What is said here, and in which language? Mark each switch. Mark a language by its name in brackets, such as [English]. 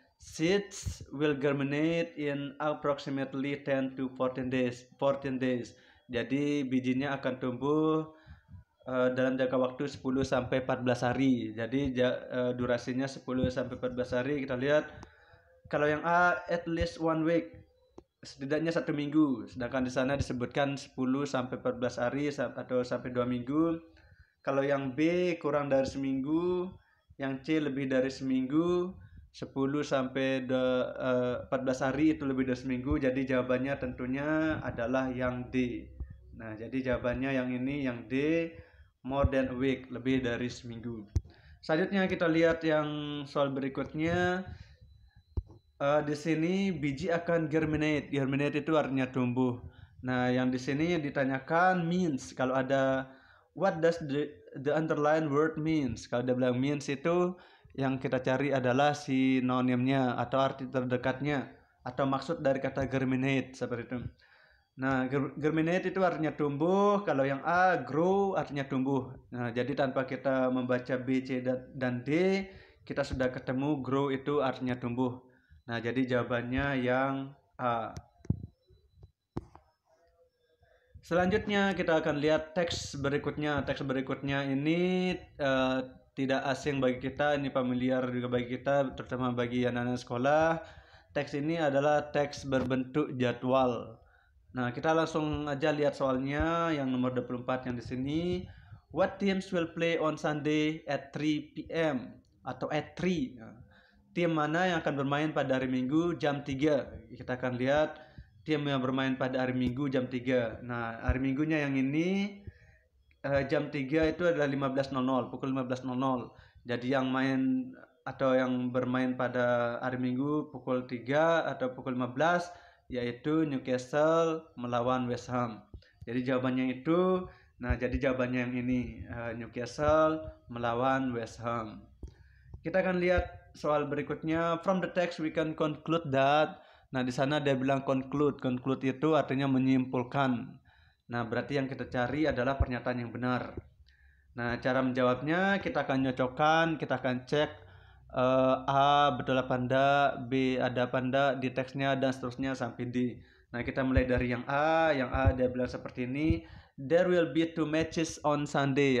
[English] Seeds will germinate in approximately 10 to 14 days. 14 days. [Indonesian] Jadi bijinya akan tumbuh dalam jangka waktu 10 sampai 14 hari. Jadi durasinya 10 sampai 14 hari. Kita lihat kalau yang A [English] at least 1 week, [Indonesian] setidaknya 1 minggu. Sedangkan di sana disebutkan 10 sampai 14 hari atau sampai 2 minggu. Kalau yang B kurang dari seminggu, yang C lebih dari seminggu, 10 sampai 14 hari itu lebih dari seminggu. Jadi jawabannya tentunya adalah yang D. Nah, jadi jawabannya yang ini, yang D, [English] more than a week, [Indonesian] lebih dari seminggu. Selanjutnya kita lihat yang soal berikutnya. Di sini biji akan germinate. Germinate itu artinya tumbuh. Nah, yang di sini ditanyakan means. Kalau ada [English] what does the underlined word means? [Indonesian] Kalau dia bilang means itu yang kita cari adalah sinonimnya atau arti terdekatnya atau maksud dari kata germinate seperti itu. Nah, germinate itu artinya tumbuh. Kalau yang A, grow artinya tumbuh. Nah, jadi tanpa kita membaca B, C, dan D, kita sudah ketemu grow itu artinya tumbuh. Nah, jadi jawabannya yang A. Selanjutnya kita akan lihat teks berikutnya. Teks berikutnya ini tidak asing bagi kita, ini familiar juga bagi kita, terutama bagi anak-anak sekolah. Teks ini adalah teks berbentuk jadwal. Nah, kita langsung aja lihat soalnya yang nomor 24 yang di sini. [English] What teams will play on Sunday at 3 p.m. [Indonesian] atau at 3. Nah, tim mana yang akan bermain pada hari Minggu jam 3. Kita akan lihat tim yang bermain pada hari Minggu jam 3. Nah, hari Minggunya yang ini jam 3 itu adalah 15.00, pukul 15.00. Jadi yang main atau yang bermain pada hari Minggu pukul 3 atau pukul 15 yaitu Newcastle melawan West Ham. Jadi jawabannya itu, nah jadi jawabannya yang ini, Newcastle melawan West Ham. Kita akan lihat soal berikutnya. [English] From the text we can conclude that. [Indonesian] Nah di sana dia bilang conclude. Conclude itu artinya menyimpulkan. Nah berarti yang kita cari adalah pernyataan yang benar. Nah cara menjawabnya kita akan nyocokkan, kita akan cek A betul apa enggak, B ada apa enggak di teksnya, dan seterusnya sampai D. Nah kita mulai dari yang A dia bilang seperti ini. [English] There will be 2 matches on Sunday.